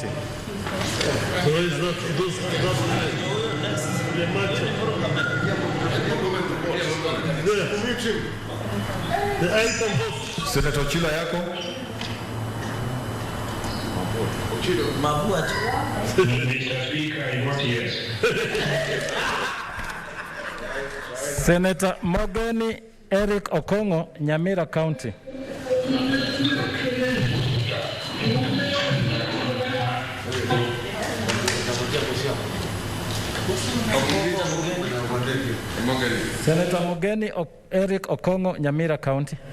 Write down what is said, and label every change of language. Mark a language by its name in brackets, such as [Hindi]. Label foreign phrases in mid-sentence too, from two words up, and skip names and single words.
[English] So it's not the item vote. Senator Ochilo Ayako. Mabuat. Mr. Speaker, I vote yes. Senator Mogeni Eric Okongo, Nyamira County. Senator Mogeni Eric Okongo, Nyamira County.